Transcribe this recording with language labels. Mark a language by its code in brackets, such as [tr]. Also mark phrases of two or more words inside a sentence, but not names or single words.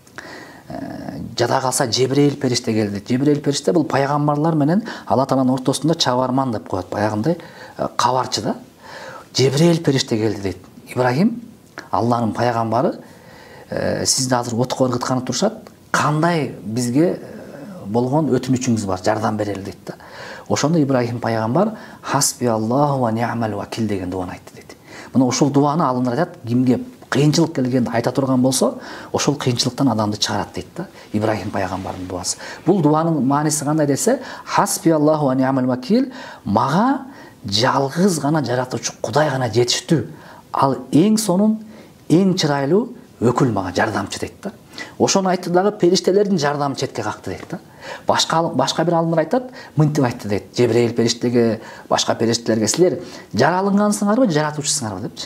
[ky] Жада калса Жебрейил периште келди дейт. Жебрейил периште бул пайгамбарлар менен Алла Тааланын ортосунда чабарман деп коет, баягындай кабарчы да. Жебрейил периште келди дейт. Ибрахим, Алланын пайгамбары, сизди азыр отко ыргытканы турушат, кандай бизге болгон өтүнүчүңүз бар, жардам берели дейт да. Ошондо Ибрахим пайгамбар [ar] حسبي الله ونعم الوكيل [ky] деген дуаны айтты дейт. Мына ушул дуаны алымдар айтат, кимге кыйынчылык келгенде айта турган болсо, ошол кыйынчылыктан адамды чыгарат дейт да. Ибрахим пайгамбардын дуасы. Бул дуанын мааниси кандай десе, [ar] حسبي الله ونعم الوكيل, [ky] мага жалгыз гана жаратуучу Кудай гана жетиштүү. Ал эң сонун, эң чырайлуу өкүл мага жардамчы дейт да. Ошону айтты дагы периштелердин жардамы четке какты дейт да. Башка бир алымдар айтат, мынтип айтты дейт. Жебрейил периштеге, башка периштелерге, силер жаралынгансыңарбы, жаратуучусуңарбы депчи.